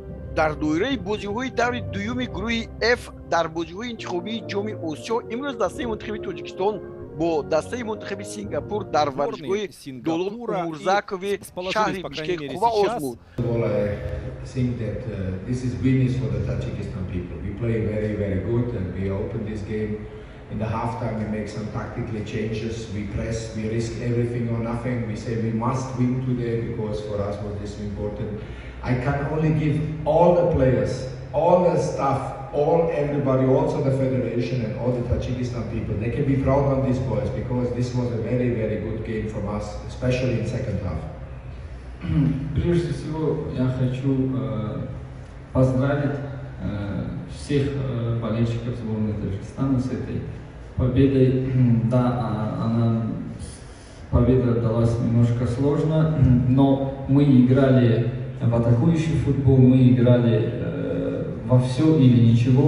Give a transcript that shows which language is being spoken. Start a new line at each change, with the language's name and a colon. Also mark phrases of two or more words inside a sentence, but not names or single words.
Tajik: дар доираи бозиҳои даври дуюми гурӯҳи F дар бозиҳои интихобии ҷоми Осиё имрӯз дастаи мунтахаби Тоҷикистон бо дастаи мунтахаби Сингапур дар варзишгоҳи Долон Умурзакови шаҳри Бишкек қувва озмуд.
English: I think that this is winners for the Tajikistan people. We play very, very good and we open this game. In the halftime we make some tactical changes, we press, we risk everything or nothing. We say we must win today because for us was this important. I can only give all the players, all the staff, everybody, also the federation and all the Tajikistan people, they can be proud on these boys because this was a very, very good game from us, especially in second half.
Russian: Прежде всего я хочу поздравить всех болельщиков сборной Таджикистана с этой победой. Да, победа далась немножко сложно, но мы играли в атакующий футбол, мы играли во все или ничего.